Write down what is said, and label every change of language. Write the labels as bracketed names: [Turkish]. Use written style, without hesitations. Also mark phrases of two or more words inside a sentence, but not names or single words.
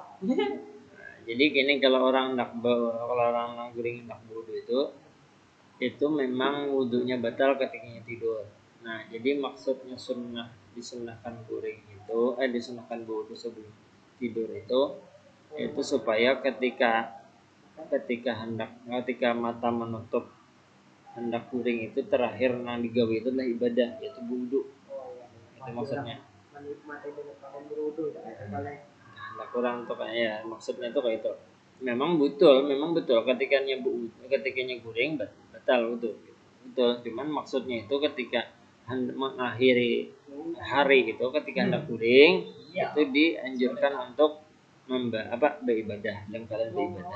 [Banjar] Jadi gini, kalau orang guring hendak wudu itu memang wudunya batal ketika tidur. Nah, jadi maksudnya disunahkan guring itu disunahkan wudu sebelum tidur itu supaya ketika mata menutup hendak guring itu terakhir nang digawe itu adalah ibadah, yaitu wudu. [Indonesian] Itu maksudnya. Menikmati dengan berwudu ya. [Banjar] Hendak kurang tuh ya, maksudnya itu kayak itu. Memang betul ketikanya guring batal wudu. [Indonesian] Betul, cuman maksudnya itu ketika mengakhiri hari itu ketika hendak guring itu dianjurkan untuk beribadah dan kalian beribadah.